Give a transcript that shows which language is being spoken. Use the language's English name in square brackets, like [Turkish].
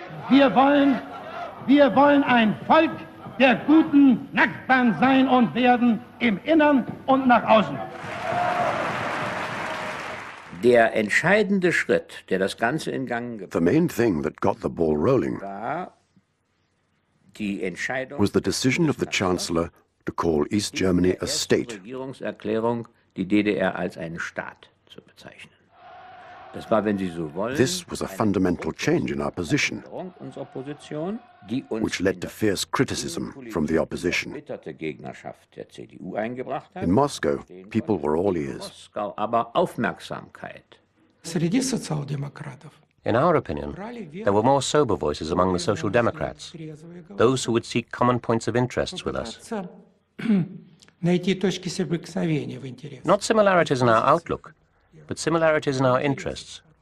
[German] Wir wollen ein Volk der guten Nachbarn sein und werden im Innern und nach außen. Der entscheidende Schritt, der das Ganze in Gang gebracht hat, [English] The main thing that got the ball rolling was the decision of the Chancellor to call East Germany a state. [German] Regierungserklärung, die DDR als einen Staat zu bezeichnen. Das war, wenn Sie so wollen, [English] This was a fundamental change in our position, [German] unserer Position, die uns [English] which led to fierce criticism from the opposition. [German] erbitterte Gegnerschaft der CDU eingebracht hat. [English] In Moscow, people were all ears. [German] Moskau aber Aufmerksamkeit. [English] In our opinion, there were more sober voices among the Social Democrats, those who would seek common points of interest with us. Not similarities in our outlook, but similarities in our interests.